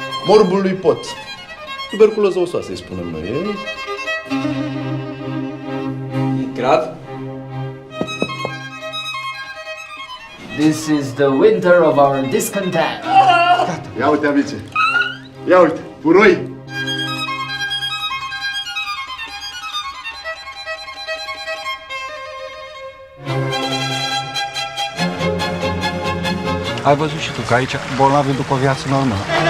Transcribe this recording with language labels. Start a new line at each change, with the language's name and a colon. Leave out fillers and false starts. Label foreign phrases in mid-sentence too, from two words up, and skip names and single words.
Romanian: morbului pot. Tuberculoză osoasă, îi spunem noi. E grav?
English: This is the winter of our discontent.
Romanian: Ia uite, amice. Ia uite, puroi. Ai văzut și tu că aici bolnavii duc o viață normală.